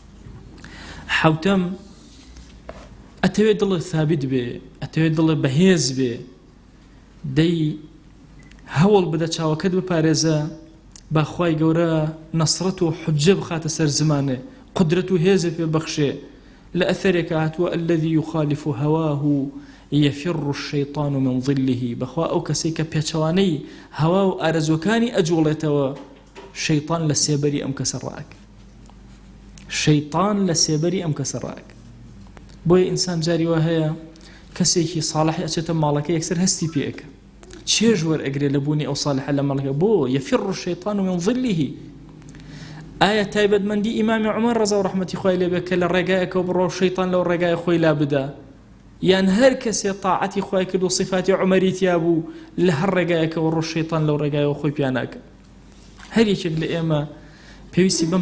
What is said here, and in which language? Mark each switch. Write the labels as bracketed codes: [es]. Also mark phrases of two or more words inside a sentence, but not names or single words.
[ckb] حوتەم ئەتەوێت دڵت ثابت بێ، ئەتەوێت دڵت بەهێز بێ، دەی هەوڵ بدە چاوەکەت بپارێزە باخوای گەورە نەسرەت و حجە بخاتە سەر زمانێ قدرەت و هێزە پێ بەخشێ لە ئەثەرێکە هاتووە [ar] الذي يخالف هواه يفر الشيطان من ظله [ckb] بەخوا ئەو کەسێک کە پێچەوانەی هەوا و ئارەزوەکانی ئەجوڵێتەوە شەیطان لە سێبەری ئەم کەسە ڕاکە شەیطان لە سێبەری ئەم کەسە ڕاکە بۆیە ئینسان جاری وا هەیە کەسێکی ساڵحی ئەچێتە ماڵەکە یەکسەر هەستی پێەکە چێژ وەرئەگرێ لە بوونی ئەو ساڵحە لە ماڵەکە بۆ [ar] يفر الشيطان من ظله [ckb] ئایا تایبەتمەندی ئیمامی عومەر ڕەزا و ڕەحمەتی خوای لێ بێت کە لە ڕێگایەکەوە بڕۆ شەیطان لەو ڕێگای خۆی لا بدا یان هەر کەسێ تاعەتی خوای کرد و صفاتی عومەری تیا بوو لە هەر ڕێگایەکەوە ڕۆ شەیطان لەو ڕێگایەوە خۆی پیاناکە هەر یەکێک لە ئێمە پێویستی بەم